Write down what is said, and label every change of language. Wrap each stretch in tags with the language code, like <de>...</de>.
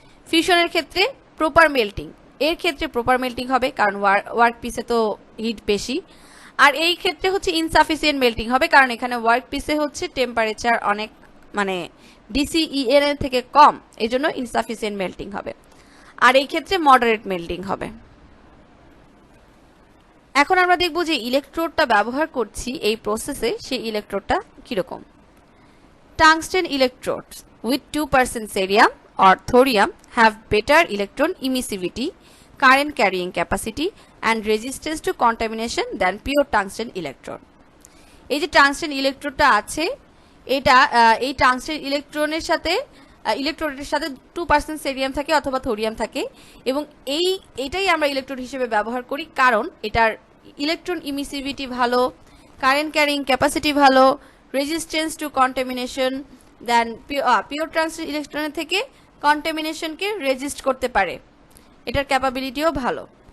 <bn>ফিউশনের ক্ষেত্রে proper melting, এর ক্ষেত্রে প্রপার মেল্টিং হবে কারণ ওয়ার্ক পিসে তো হিট বেশি, আর এই ক্ষেত্রে হচ্ছে ইনসাফিসিয়েন্ট মেল্টিং হবে কারণ এখানে ওয়ার্ক পিসে হচ্ছে টেম্পারেচার অনেক মানে ডিসিইএন এর থেকে কম, এই জন্য ইনসাফিসিয়েন্ট মেল্টিং হবে, আর এই ক্ষেত্রে মডারেট মেল্টিং হবে। এখন আমরা দেখব যে ইলেকট্রোডটা ব্যবহার করছি এই প্রসেসে, সেই ইলেকট্রোডটা কিরকম।</bn> <en>Tungsten electrodes with 2% cerium or thorium have better electron emissivity, current carrying capacity and resistance to contamination than pure tungsten electrode.</en> <bn>এই যে টাংস্টেন ইলেকট্রোডটা আছে এটা এই টাংস্টেন ইলেকট্রোডের সাথে 2% সেরিয়াম থাকে অথবা থোরিয়াম থাকে এবং এইটাই আমরা ইলেকট্রোড হিসেবে ব্যবহার করি কারণ এটার ইলেকট্রন ইমিসিভিটি ভালো, কারেন্ট ক্যারিং ক্যাপাসিটি ভালো, resistance to contamination then pure transit ইলেকট্রনের থেকে কন্টামিনেশনকে রেজিস্ট করতে পারে, এটার ক্যাপাবিলিটিও ভালো।</bn>